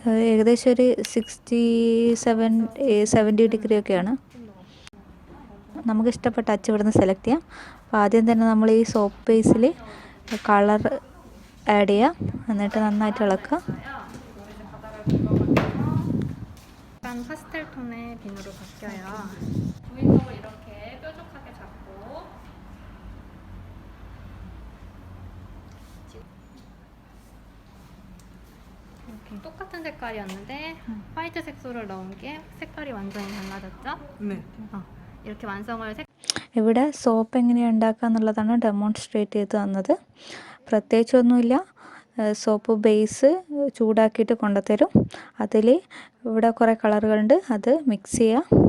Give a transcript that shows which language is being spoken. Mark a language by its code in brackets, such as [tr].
[ml] ഏകദേശം ഒരു 67-70 ഡിഗ്രി ഒക്കെയാണ്. നമുക്കിഷ്ടപ്പെട്ട അച്ച് ഇവിടുന്ന് സെലക്ട് ചെയ്യാം. അപ്പോൾ ആദ്യം തന്നെ നമ്മൾ ഈ സോപ്പ് ബേസിൽ കളർ ആഡ് ചെയ്യാം. എന്നിട്ട് നന്നായിട്ട് ഇളക്കുക. [ko] 파스텔 톤의 비누로 바뀌어요. 조인성을 이렇게 뾰족하게 잡고 이렇게 똑같은 색깔이었는데 화이트 색소를 넣은 게 색깔이 완전히 달라졌죠? 네. 이렇게 완성을 [ml] ഇവിടെ സോപ്പ് എങ്ങനെയാണ് ഉണ്ടാക്കുക എന്നുള്ളതാണ് ഡെമോൺസ്ട്രേറ്റ് ചെയ്ത് തന്നത്. പ്രത്യേകിച്ചൊന്നുമില്ല. സോപ്പ് ബേസ് ചൂടാക്കിയിട്ട് കൊണ്ടുതരും. അതിൽ ഇവിടെ കുറേ കളറുകളുണ്ട്, അത് മിക്സ് ചെയ്യുക.